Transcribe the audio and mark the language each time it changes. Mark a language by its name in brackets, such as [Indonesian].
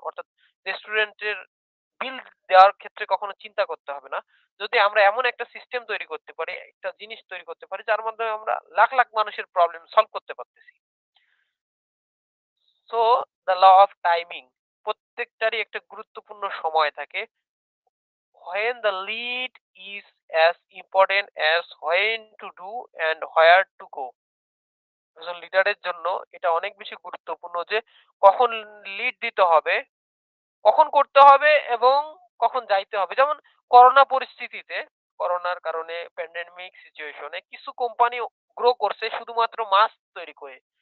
[Bangla] অর্থাৎ রেস্টুরেন্টের বিল দেওয়ার ক্ষেত্রে কখনো চিন্তা করতে হবে না। যদি আমরা এমন একটা সিস্টেম তৈরি করতে পারি, একটা জিনিস তৈরি করতে পারি যার মাধ্যমে আমরা লাখ, লাখ মানুষের প্রবলেম সলভ করতে পারতেছি। [English] so the law of timing, [Bangla] প্রত্যেকটারই একটা গুরুত্বপূর্ণ সময় থাকে। [English] when the lead is as important as when to do and where to go. [Bangla] একজন লিডারের জন্য এটা অনেক বেশি গুরুত্বপূর্ণ যে কখন লিড দিতে হবে, কখন করতে হবে এবং কখন যাইতে হবে। যেমন করোনা পরিস্থিতিতে, করোনার কারণে প্যান্ডেমিক সিচুয়েশনে কিছু কোম্পানি গ্রো করছে শুধুমাত্র মাস্ক তৈরি করে।